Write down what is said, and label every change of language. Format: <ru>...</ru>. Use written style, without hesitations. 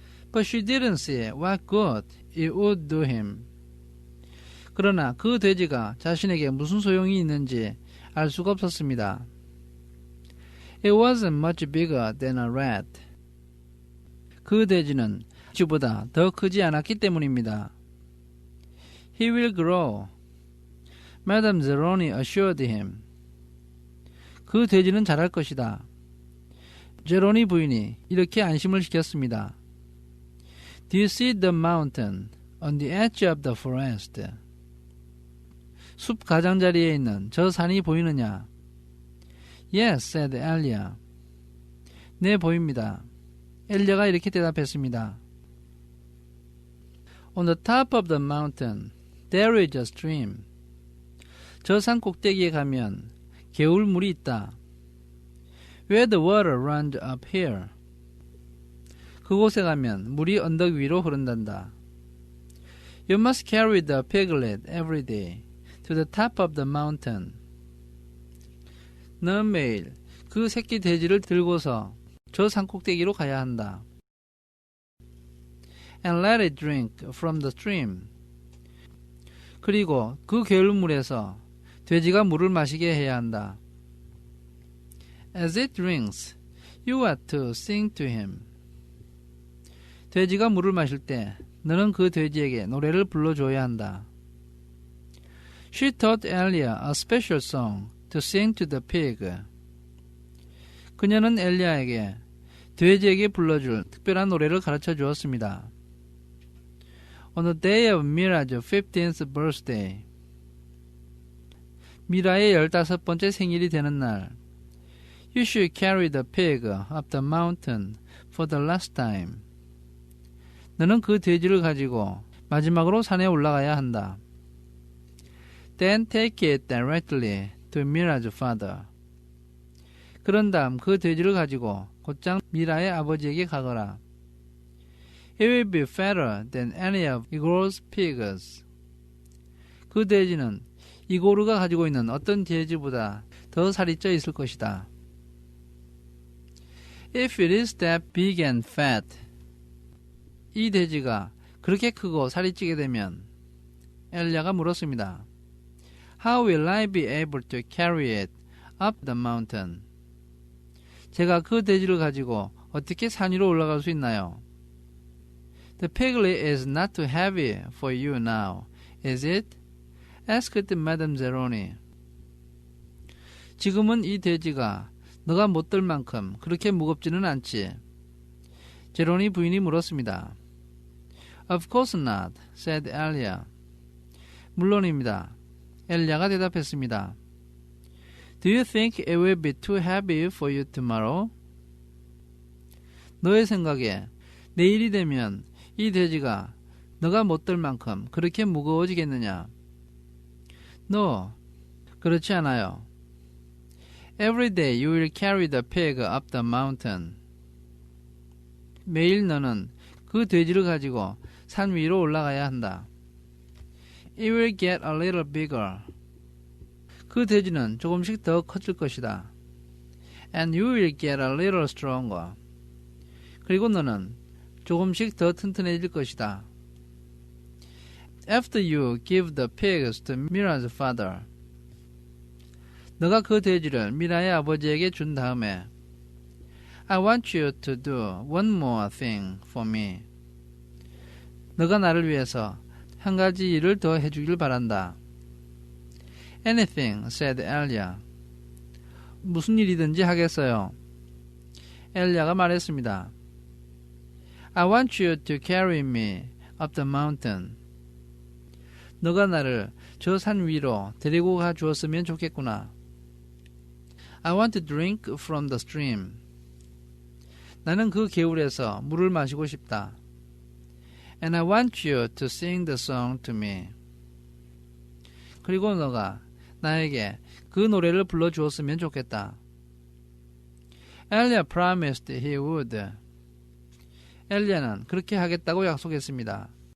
<en>But she didn't see what good it would do him.</en> <ko>그러나 그 돼지가 자신에게 무슨 소용이 있는지 알 수가 없었습니다.</ko> <en>It wasn't much bigger than a rat.</en> <ko>그 돼지는 쥐보다 더 크지 않았기 때문입니다.</ko> <en>He will grow. Madame Zeroni assured him.</en> <ko>그 돼지는 자랄 것이다. 제로니 부인이 이렇게 안심을 시켰습니다.</ko> <en>Do you see the mountain on the edge of the forest?</en> <ko>숲 가장자리에 있는 저 산이 보이느냐?</ko> <en>Yes, said Elia.</en> <ko>네, 보입니다. 엘리야가 이렇게 대답했습니다.</ko> <en>On the top of the mountain, there is a stream.</en> <ko>저 산 꼭대기에 가면 개울물이 있다.</ko> <en>Where the water runs up here.</en> <ko>그곳에 가면 물이 언덕 위로 흐른단다.</ko> <en>You must carry the piglet every day to the top of the mountain.</en> <ko>넌 매일 그 새끼 돼지를 들고서 저 산꼭대기로 가야 한다.</ko> <en>And let it drink from the stream.</en> <ko>그리고 그 개울물에서 돼지가 물을 마시게 해야 한다.</ko> <en>As it drinks, you are to sing to him.</en> <ko>돼지가 물을 마실 때 너는 그 돼지에게 노래를 불러줘야 한다.</ko> <en>She taught Elia a special song to sing to the pig.</en> <ko>그녀는 엘리야에게 돼지에게 불러줄 특별한 노래를 가르쳐 주었습니다.</ko> <en>On the day of Mira's 15th birthday,</en> <ko>미라의 15번째 생일이 되는 날,</ko> <en>You should carry the pig up the mountain for the last time.</en> <ko>너는 그 돼지를 가지고 마지막으로 산에 올라가야 한다.</ko> <en>Then take it directly to Mira's father.</en> <ko>그런 다음 그 돼지를 가지고 곧장 미라의 아버지에게 가거라.</ko> <en>It will be fatter than any of Igor's pigs.</en> <ko>그 돼지는 이고르가 가지고 있는 어떤 돼지보다 더 살이 쪄 있을 것이다.</ko> <en>If it is that big and fat,</en> <ko>이 돼지가 그렇게 크고 살이 찌게 되면 엘리야가 물었습니다.</ko> <en>How will I be able to carry it up the mountain?</en> <ko>제가 그 돼지를 가지고 어떻게 산 위로 올라갈 수 있나요?</ko> <en>The piglet is not too heavy for you now, is it? asked Madame Zeroni.</en> <ko>지금은 이 돼지가 너가 못 들 만큼 그렇게 무겁지는 않지. 제로니 부인이 물었습니다.</ko> <en>Of course not, said Elia.</en> <ko>물론입니다. 엘리야가 대답했습니다.</ko> <en>Do you think it will be too heavy for you tomorrow?</en> <ko>너의 생각에 내일이 되면 이 돼지가 너가 못 들 만큼 그렇게 무거워지겠느냐?</ko> <en>No,</en> <ko>그렇지 않아요.</ko> <en>Every day you will carry the pig up the mountain.</en> <ko>매일 너는 그 돼지를 가지고 산 위로 올라가야 한다.</ko> <en>It will get a little bigger.</en> <ko>그 돼지는 조금씩 더 커질 것이다.</ko> <en>And you will get a little stronger.</en> <ko>그리고 너는 조금씩 더 튼튼해질 것이다.</ko> <en>After you give the pigs to Mira's father.</en> <ko>너가 그 돼지를 미라의 아버지에게 준 다음에</ko> <en>I want you to do one more thing for me.</en> <ko>너가 나를 위해서 한 가지 일을 더 해주길 바란다.</ko> <en>Anything, said Elia.</en> <ko>무슨 일이든지 하겠어요. 엘리야가 말했습니다.</ko> <en>I want you to carry me up the mountain.</en> <ko>너가 나를 저 산 위로 데리고 가 주었으면 좋겠구나.</ko> <en>I want to drink from the stream.</en> <ko>나는 그 개울에서 물을 마시고 싶다.</ko> <en>And I want you to sing the song to me.</en> <ko>그리고 너가 나에게 그 노래를 불러주었으면 좋겠다.</ko> <en>Elia promised he would.</en> <ko>엘리야는 그렇게 하겠다고 약속했습니다.</ko>